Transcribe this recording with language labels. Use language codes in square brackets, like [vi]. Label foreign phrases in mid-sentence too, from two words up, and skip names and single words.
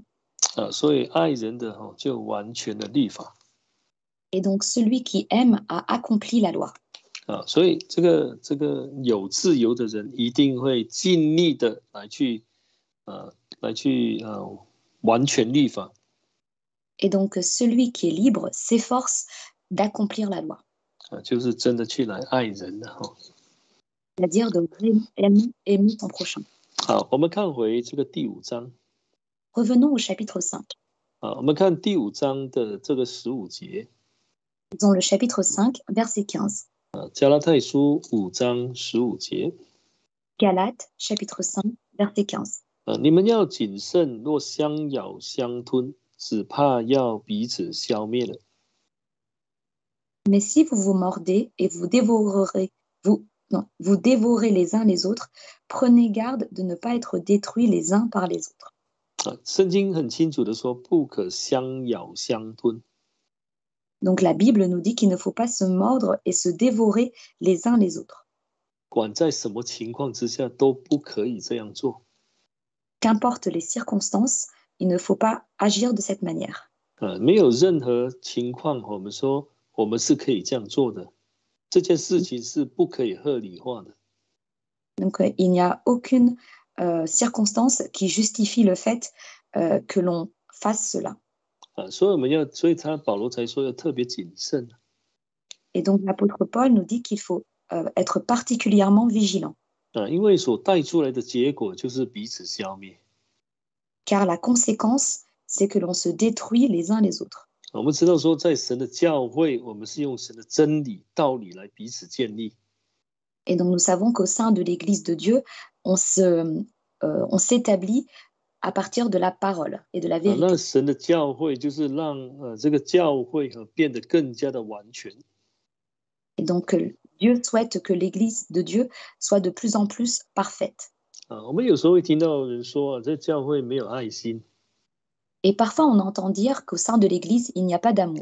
[zh] 所以爱人的就完全的律法。 [fr] Et donc celui qui aime a accompli la loi. [zh] 所以这个有自由的人一定会尽力的来去完全律法。 [fr] Et donc celui qui est libre s'efforce d'accomplir la loi. [zh] 就是真的去来爱人的 [fr] C'est-à-dire de aimer son prochain. [zh] 好，我们看回这个第5章。 [fr] Revenons au chapitre 5. [zh] 我们看第5章的这个15节。 [fr] Dans le chapitre 5, verset 15. [zh] 加拉太书5章15节。 [fr] Galates, chapitre 5, verset 15. [zh] 你们要谨慎，若相咬相吞，只怕要彼此消灭了。 [fr] Mais si vous vous mordez et vous dévorez les uns les autres, prenez garde de ne pas être détruits les uns par les autres. [zh] 圣经很清楚的说，不可相咬相吞。 [fr] Donc la Bible nous dit qu'il ne faut pas se mordre et se dévorer les uns les autres. [zh] 管在什么情况之下都不可以这样做。 [fr] Qu'importe les circonstances, il ne faut pas agir de cette manière. [zh] 没有任何情况，我们说我们是可以这样做的。这件事情是不可以合理化的。 [fr] Donc il n'y a aucune circonstance qui justifie le fait que l'on fasse cela. [zh] 所以保罗才说要特别谨慎。 [fr] Et donc l'apôtre Paul nous dit qu'il faut être particulièrement vigilant. [zh] 因为所带出来的结果就是彼此消灭。 [fr] Car la conséquence, c'est que l'on se détruit les uns les autres. [zh] 我们知道说，在神的教会，我们是用神的真理、道理来彼此建立。 [fr] Et donc nous savons qu'au sein de l'Église de Dieu, on s'établit à partir de la parole et de la vérité. [zh] 那神的教会就是让这个教会变得更加的完全。 [fr] Et donc Dieu souhaite que l'Église de Dieu soit de plus en plus parfaite. [zh] 我们有时候会听到人说，这教会没有爱心。 [fr] Et parfois on entend dire qu'au sein de l'Église, il n'y a pas d'amour.